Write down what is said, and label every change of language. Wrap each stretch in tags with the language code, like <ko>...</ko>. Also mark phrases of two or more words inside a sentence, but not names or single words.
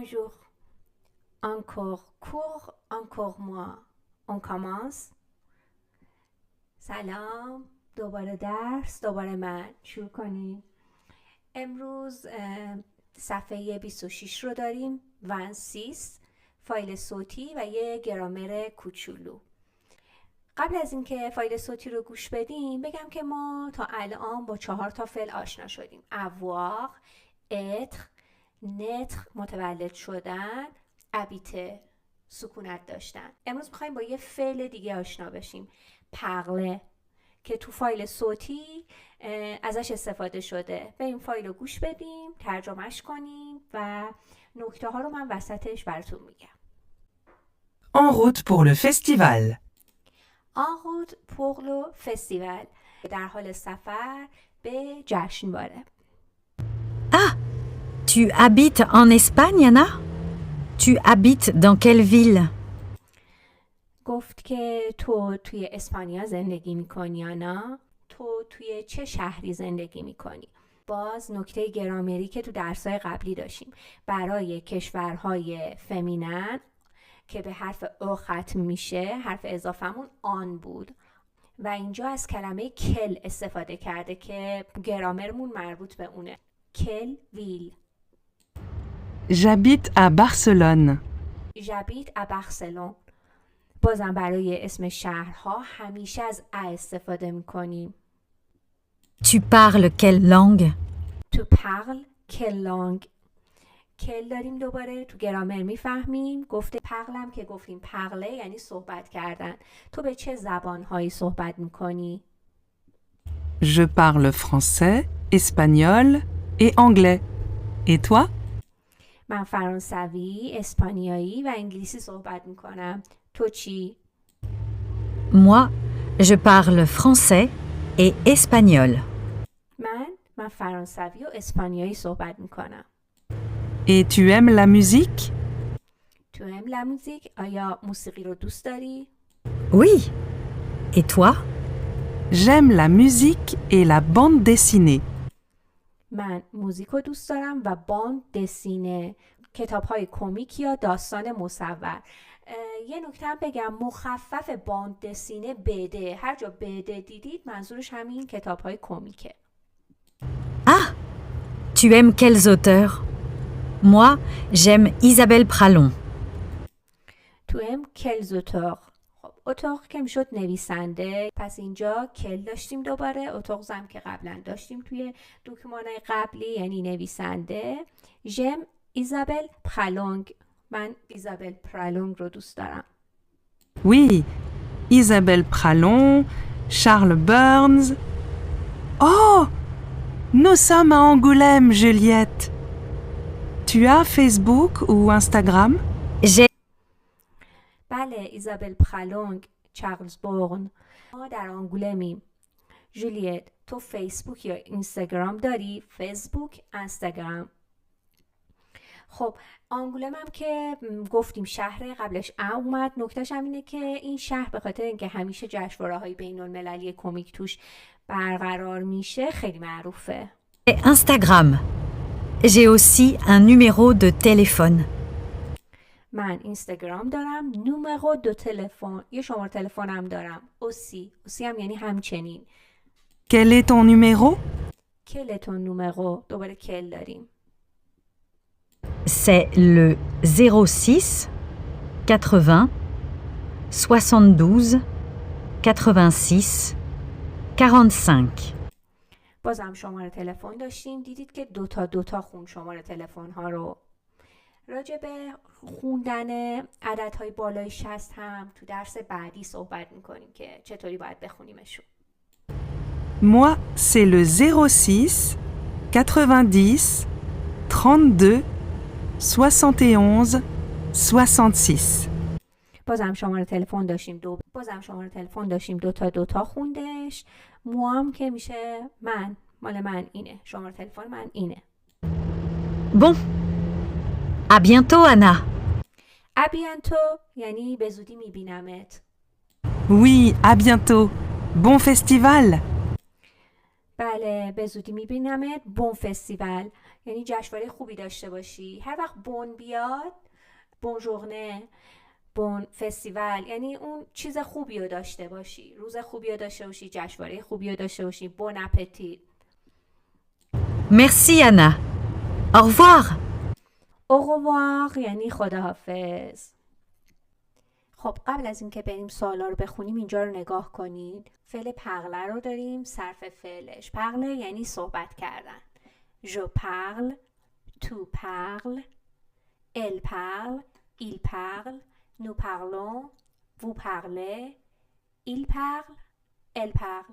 <fr>Bonjour. Encore cours, encore moi. On commence.</fr> <fa>سلام. دوباره درس، دوباره من. شروع کنیم. امروز صفحه 26 رو داریم. 26 فایل صوتی و یه گرامر کوچولو. قبل از اینکه فایل صوتی رو گوش بدیم بگم که ما تا الان با 4 تا فعل آشنا شدیم.</fa> <fr>avoir، être، naître</fr> <fa>متولد شدن، habiter سکونت داشتن. امروز میخوایم با یه فعل دیگه آشنا بشیم. parler که تو فایل صوتی ازش استفاده شده. بریم فایل رو گوش بدیم، ترجمهش کنیم و نکته ها رو من وسطش براتون میگم.</fa> <fr>En route pour le festival. En route pour le festival.</fr> <fa>در حال سفر به جشنواره.</fa> <fr>Ah, tu habites en Espagne, Anna? Tu habites dans quelle ville?</fr> <fa>گفت که تو توی اسپانیا زندگی میکنی یا نه؟ تو توی چه شهری زندگی میکنی؟ باز نکته گرامری که تو درسای قبلی داشتیم. برای کشورهای فمینن که به حرف او ختم میشه، حرف اضافمون آن بود و اینجا از کلمه کل استفاده کرده که گرامرمون مربوط به اونه.</fa> <fr>Quelle ville. J'habite à Barcelone. j'habite à Barcelone.</fr> <fa>بازم برای اسم شهرها همیشه از ا استفاده میکنیم.</fa> <fr>Tu parles quelle langue? Tu parles quelle langue.</fr> <fa>کل داریم دوباره تو گرامر میفهمیم. گفته پغلم که گفتیم پغله یعنی صحبت کردن. تو به چه زبانهایی صحبت میکنی؟</fa> <fr>Je parle français, espagnol et anglais. Et toi?</fr> <fa>من فرانسوی، اسپانیایی و انگلیسی صحبت میکنم. تو چی؟</fa> <fr>Moi, je parle français et espagnol.</fr> <fa>من فرانسوی و اسپانیایی صحبت میکنم.</fa> <fr>Et tu aimes la musique? tu aimes la musique.</fr> <fa>آیا موسیقی رو دوست داری؟</fa> <fr>Oui. Et toi? J'aime la musique et la bande dessinée.</fr> <fa>من موزیک رو دوست دارم و</fa> <fr>bande dessinée,</fr> <fa>کتاب های کمیک یا داستان مصور. یه نکته هم بگم، مخفف</fa> <fr>bande dessinée</fr> <fa>بده. هر جا بده دیدید منظورش همین کتاب های کمیکه.</fa> <fr>Ah, tu aimes quels auteurs? Moi, j'aime Isabelle Pralon. Tu aimes quels auteurs.</fr> <fa>خب اتاق که میشد نویسنده، پس اینجا کل داشتیم دوباره. اتاق زم که قبلا داشتیم توی دکمانای قبلی یعنی نویسنده.</fa> <fr>J'aime Isabelle Pralon.</fr> <fa>من ایزابل پرالونگ رو دوست دارم.</fa> <fr>Oui, Isabelle Pralon, Charles Burns. Oh! Nous sommes à Angoulême, Juliette. Tu as Facebook ou Instagram? J'ai</fr> <fa>بله، ایزابل پرالونگ، چارلز بورن. ما در آنگولمیم. جولیت، تو فیسبوک یا اینستاگرام داری؟ فیسبوک، اینستاگرام. خب آنگولم هم که گفتیم شهر، قبلش اومد. نکتهش هم اینه که این شهر به خاطر اینکه همیشه جشنواره‌های بین‌المللی کمیک توش برقرار میشه خیلی معروفه.</fa> <fr>Instagram. J'ai aussi un numéro de téléphone.</fr> <fa>من اینستاگرام دارم.</fa> <fr>numéro de téléphone,</fr> <fa>یه شماره تلفنم دارم. اوسی هم یعنی همچنین.</fa> <fr>Quel est ton numéro? Quel est ton numéro.</fr> <fa>دوباره کل داریم.</fa> <fr>C'est le 06 80 72 86 45.</fr> <fa>بازم شماره تلفن داشتیم. دیدید که دوتا خون شماره تلفن ها رو. راجع به خوندن عددهای بالای 60 هم تو درس بعدی صحبت میکنیم که چطوری باید بخونیمشون.</fa> <fr>Moi, c'est le 06 90 32 71 66.</fr> <fa>بازم شماره تلفن داشتیم. دوتا خوندش. موام که میشه من. مال من اینه. شماره تلفن من اینه.</fa> <fr>Bon. À bientôt, Anna.</fr> <fa>ابیانتو یعنی به زودی میبینمت.</fa> <fr>Oui, à bientôt. Bon festival.</fr> <fa>بله، به زودی میبینمت.</fa> <fr>Bon festival</fr> <fa>یعنی جشنواره خوبی داشته باشی. هر وقت بون بیاد،</fa> <fr>bonne journée, bon festival,</fr> <fa>یعنی اون چیز خوبی رو داشته باشی، روز خوبی رو داشته باشی، جشنواره خوبی رو داشته باشی.</fa> <fr>Bon appétit. Merci Anna. Au revoir.</fr> <fa>اوغوواق یعنی خداحافظ. خب قبل از اینکه بریم سوالا رو بخونیم اینجا رو نگاه کنید. فعل پغله رو داریم، صرف فعلش. پغله یعنی صحبت کردن.</fa> <fr>Je parle, tu parles, elle parle, il parle, nous parlons, vous parlez, il parle, elle parle.</fr>